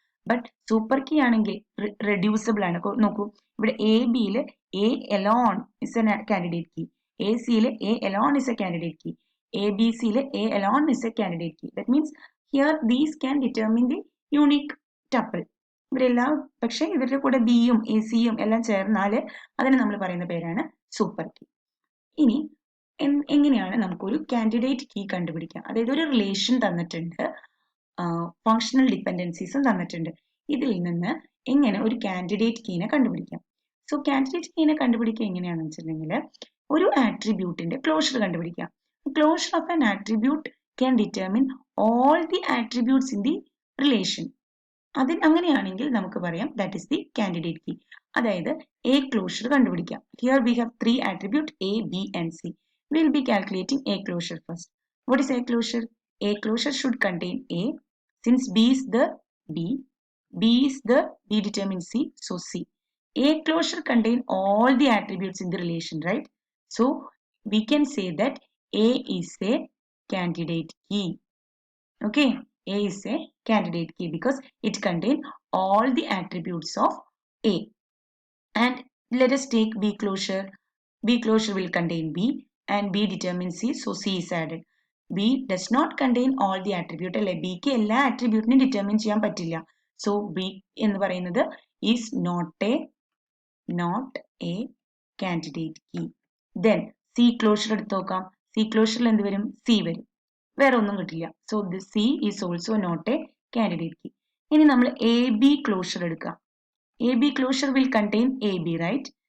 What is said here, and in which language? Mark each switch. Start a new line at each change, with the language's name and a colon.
Malayalam: But super key ആണെങ്കിൽ reducible ആണ്. നോക്കൂ, ഇവിടെ
English: AB-യിൽ A alone is a candidate key, AC-യിൽ A alone is a candidate key, ABC-യിൽ A alone is a candidate key. That means here these can determine the unique tuple.
Malayalam: ഇവരെല്ലാം പക്ഷെ ഇവരുടെ കൂടെ ബിയും AC-യും എല്ലാം ചേർന്നാൽ അതിനെ നമ്മൾ പറയുന്ന പേരാണ് സൂപ്പർ കീ. ഇനി എങ്ങനെയാണ് നമുക്കൊരു കാൻഡിഡേറ്റ് കീ കണ്ടുപിടിക്കാം? അതായത് ഒരു റിലേഷൻ തന്നിട്ടുണ്ട്, ഫങ്ഷണൽ ഡിപ്പെൻഡൻസീസും തന്നിട്ടുണ്ട്. ഇതിൽ നിന്ന് എങ്ങനെ ഒരു കാൻഡിഡേറ്റ് കീനെ കണ്ടുപിടിക്കാം? സോ കാൻഡിഡേറ്റ് കീനെ കണ്ടുപിടിക്കുക എങ്ങനെയാണെന്ന് വെച്ചിട്ടുണ്ടെങ്കിൽ ഒരു ആട്രിബ്യൂട്ടിന്റെ ക്ലോഷർ കണ്ടുപിടിക്കാം.
English: Closure of an attribute can determine all the attributes in the relation.
Malayalam: അങ്ങനെയാണെങ്കിൽ നമുക്ക് പറയാം
English: That is the candidate key.
Malayalam: അതായത് A ക്ലോഷർ കണ്ടുപിടിക്കാം.
English: Here we have 3 attribute A, B and C. We will be calculating A closure first. What is A closure? A closure should contain A. Since B is the B is the B determines C, so C. A closure contain all the attributes in the relation, right? So we can say that A is a candidate key. Okay, A is a candidate key because it contain all the attributes of A. And let us take B closure. B closure will contain B and B determines C, so C is added. B does not contain all the attribute.
Malayalam: അല്ലെ, Bക്ക് എല്ലാ ആട്രിബ്യൂട്ടിനെയും determine ചെയ്യാൻ പറ്റില്ല.
English: so B
Malayalam: എന്ന് പറയുന്നത്
English: is not a candidate key.
Malayalam: Then C closure എടുത്ത് നോക്കാം. C closure എന്ത് വരും? C വരും, വേറെ ഒന്നും കിട്ടില്ല.
English: So this C is also not a candidate key.
Malayalam: ഇനി നമ്മൾ AB closure എടുക്കാം.
English: AB closure will contain AB, right?